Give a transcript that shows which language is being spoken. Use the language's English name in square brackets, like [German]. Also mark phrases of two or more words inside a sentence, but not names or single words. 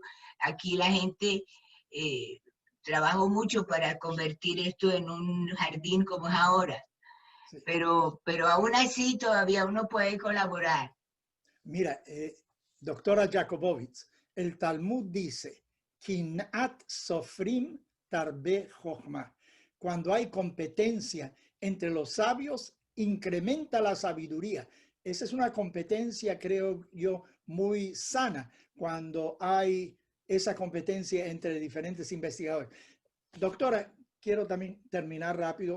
[Spanish] Aquí la gente trabajó mucho para convertir esto en un jardín como es ahora. Sí. Pero aún así todavía uno puede colaborar. Mira, doctora Jacobovic, el Talmud dice, [Hebrew] קנאת סופרים תרבה חכמה. [Spanish] Cuando hay competencia entre los sabios, incrementa la sabiduría. Esa es una competencia, creo yo, muy sana cuando hay esa competencia entre diferentes investigadores. Doctora, quiero también terminar rápido.